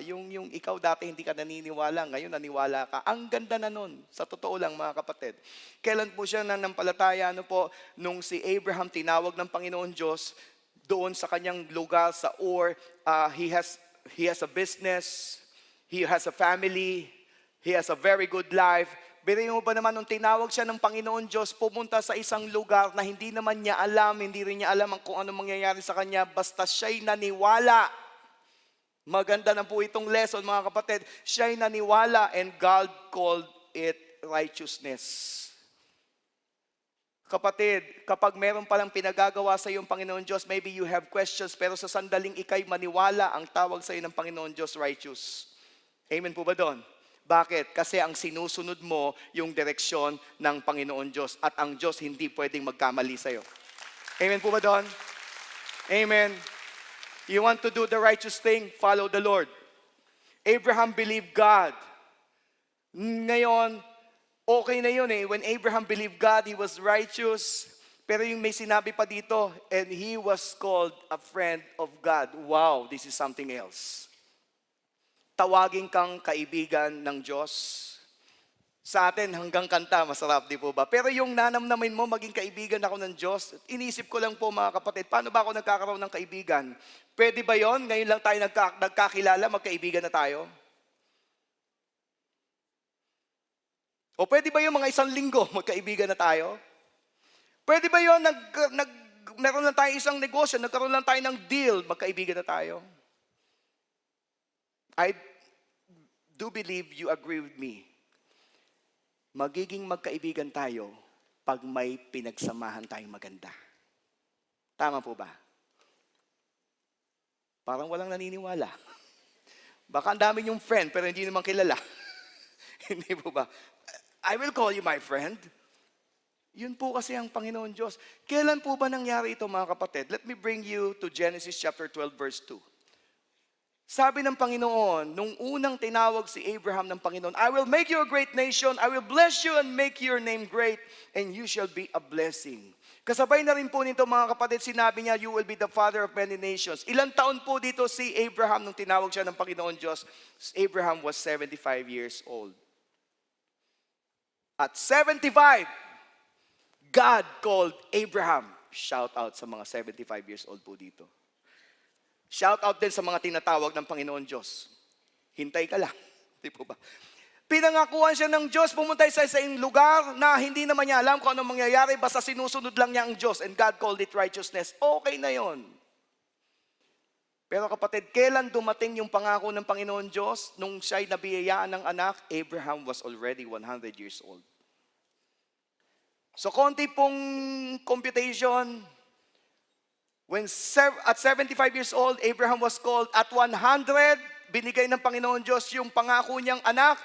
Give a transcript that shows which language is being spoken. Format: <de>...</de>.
<tl>Yung ikaw dati hindi ka naniniwala, ngayon naniwala ka. Ang ganda na nun. Sa totoo lang mga kapatid. Kailan po siya nanampalataya? Nung si Abraham tinawag ng Panginoon Diyos doon sa kanyang lugar sa Ur,</tl> <en>he has a business, he has a family, he has a very good life.</en> <tl>Birayin mo ba naman nung tinawag siya ng Panginoon Diyos, pumunta sa isang lugar na hindi naman niya alam, hindi rin niya alam kung ano mangyayari sa kanya, basta siya'y naniwala. Maganda na po itong lesson mga kapatid. Siya'y naniwala</tl> <en>and God called it righteousness.</en> <tl>Kapatid, kapag meron palang pinagagawa sa iyong Panginoon Diyos,</tl> <en>maybe you have questions,</en> <tl>pero sa sandaling ikay maniwala, ang tawag sa iyo ng Panginoon Diyos, righteous. Amen po ba doon? Bakit? Kasi ang sinusunod mo yung direksyon ng Panginoon Diyos at ang Diyos hindi pwedeng magkamali sa'yo. Amen po ba doon? Amen.</tl> <en>You want to do the righteous thing? Follow the Lord. Abraham believed God.</en> <tl>Ngayon, okay na yun eh.</tl> <en>When Abraham believed God, he was righteous.</en> <tl>Pero yung may sinabi pa dito,</tl> <en>and he was called a friend of God. Wow, this is something else.</en> <tl>Tawagin kang kaibigan ng Diyos. Sa atin, hanggang kanta, masarap, di po ba? Pero yung nanamnamin mo, maging kaibigan ako ng Diyos, inisip ko lang po mga kapatid, paano ba ako nagkakaroon ng kaibigan? Pwede ba yon? Ngayon lang tayo nagkakilala, magkaibigan na tayo? O pwede ba yung mga isang linggo, magkaibigan na tayo? Pwede ba yon, meron lang tayo isang negosyo, nagkaroon lang tayo ng deal, magkaibigan na tayo?</tl> <en>I do believe you agree with me.</en> <tl>Magiging magkaibigan tayo pag may pinagsamahan tayong maganda. Tama po ba? Parang walang naniniwala. Baka ang dami yung friend pero hindi naman kilala. Hindi po ba?</tl> <en>I will call you my friend.</en> <tl>Yun po kasi ang Panginoon Diyos. Kailan po ba nangyari ito mga kapatid?</tl> <en>Let me bring you to Genesis chapter 12 verse 2.</en> <tl>Sabi ng Panginoon, nung unang tinawag si Abraham ng Panginoon,</tl> <en>I will make you a great nation, I will bless you and make your name great, and you shall be a blessing.</en> <tl>Kasabay na rin po nito mga kapatid, sinabi niya,</tl> <en>you will be the father of many nations.</en> <tl>Ilang taon po dito si Abraham nung tinawag siya ng Panginoon Diyos?</tl> <en>Abraham was 75 years old. At 75, God called Abraham.</en> <tl>Shout out sa mga 75 years old po dito. Shout out din sa mga tinatawag ng Panginoon Diyos. Hintay ka lang. Di po ba? Pinangakuan siya ng Diyos, pumunta sa isang lugar na hindi naman niya alam kung anong mangyayari, basta sinusunod lang niya ang Diyos</tl> <en>and God called it righteousness.</en> <tl>Okay na yon. Pero kapatid, kailan dumating yung pangako ng Panginoon Diyos? Nung siya'y nabiyayaan ng anak,</tl> <en>Abraham was already 100 years old.</en> <tl>So konti pong computation.</tl> <en>At 75 years old, Abraham was called.</en> <tl>At 100, binigay ng Panginoon Diyos yung pangako niyang anak.</tl>